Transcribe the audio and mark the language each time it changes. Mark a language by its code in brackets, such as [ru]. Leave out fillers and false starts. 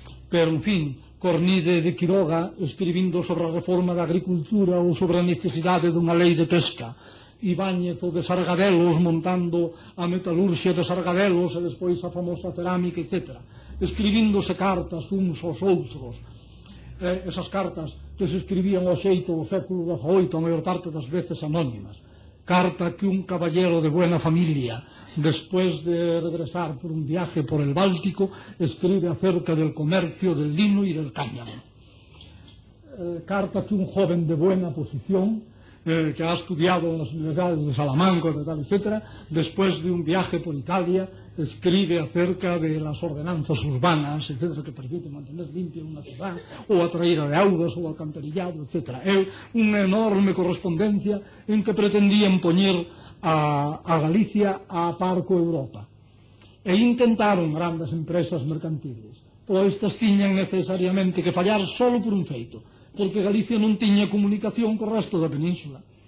[gl] Pero, en fin, Cornide de Quiroga, escribindo sobre a reforma da agricultura ou sobre a necesidade dunha lei de pesca, Ibáñez o de Sargadelos montando a metalurxia de Sargadelos e despois a famosa cerámica, etc. Escribíndose cartas uns aos outros. Esas cartas que se escribían ao xeito do século XVIII, a maior parte das veces anónimas. [es] Carta que un caballero de buena familia, [gl] despois [es] de regresar por un viaje por el Báltico, escribe acerca del comercio del lino y del cáñamo. Carta que un joven de buena posición, que ha estudiado en las universidades de Salamanca, etc., después de un viaje por Italia, escribe acerca de las ordenanzas urbanas, etc., que permiten mantener limpia una ciudad, [gl] ou a traída de augas, ou [es] alcantarillado, etc. [gl] É unha enorme correspondencia en que pretendían poñer a Galicia a par co Europa. E intentaron grandes empresas mercantiles, pero estas tiñan necesariamente que fallar solo por un feito, porque Galicia non tiña comunicación co resto da península.